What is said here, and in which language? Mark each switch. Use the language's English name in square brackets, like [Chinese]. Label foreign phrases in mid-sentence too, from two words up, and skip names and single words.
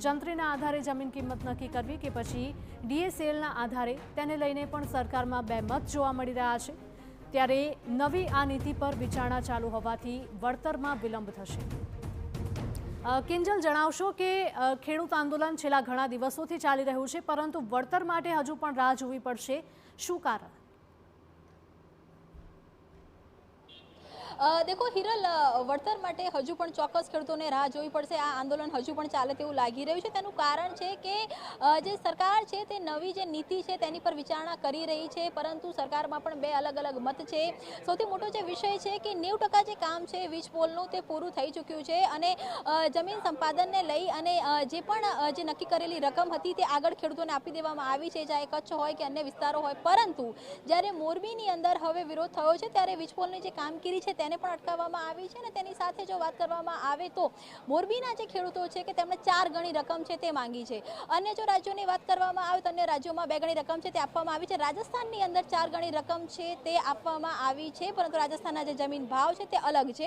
[Gujarati] જંત્રીના આધારે જમીન કિંમત નક્કી કરવી કે પછી ડીએસએલના આધારે તેને લઈને પણ સરકારમાં બે મત જોવા મળી રહ્યા છે। ત્યારે નવી આ નીતિ પર વિચારણા ચાલુ હોવાથી વળતરમાં વિલંબ થશે। કિંજલ, જણાવશો કે ખેડૂત આંદોલન છેલ્લા ઘણા દિવસોથી ચાલી રહ્યું છે પરંતુ વળતર માટે હજુ પણ રાહ જોવી પડશે, શું કારણ? દેખો હિરલ વળતર માટે હજુ પણ ચોક્કસ ખેડૂતોને રાહ જોવી પડશે। આ આંદોલન હજુ પણ ચાલે તેવું લાગી રહ્યું છે। તેનું કારણ છે કે જે સરકાર છે તે નવી જે નીતિ છે તેની પર વિચારણા કરી રહી છે પરંતુ સરકારમાં પણ બે અલગ અલગ મત છે। સૌથી મોટો જે વિષય છે કે 90% જે કામ છે વીજ પોલનું તે પૂરું થઈ ચૂક્યું છે અને જમીન સંપાદનને લઈ અને જે પણ જે નક્કી કરેલી રકમ હતી તે આગળ ખેડૂતોને આપી દેવામાં આવી છે, ચાહે કચ્છ હોય કે અન્ય વિસ્તારો હોય। પરંતુ જ્યારે મોરબીની અંદર હવે વિરોધ થયો છે ત્યારે વીજ પોલની જે કામગીરી છે તેને પણ અટકાવવામાં આવી છે અને તેની સાથે જો વાત કરવામાં આવે તો મોરબીના જે ખેડૂતો છે કે તેમણે 4 ગણી રકમ છે તે માંગી છે। અન્ય જો રાજ્યોની વાત કરવામાં આવે તો અન્ય રાજ્યોમાં 2 ગણી રકમ છે તે આપવામાં આવી છે। રાજસ્થાનની અંદર 4 ગણી રકમ છે તે આપવામાં આવી છે પરંતુ રાજસ્થાનના જે જમીન ભાવ છે તે અલગ છે।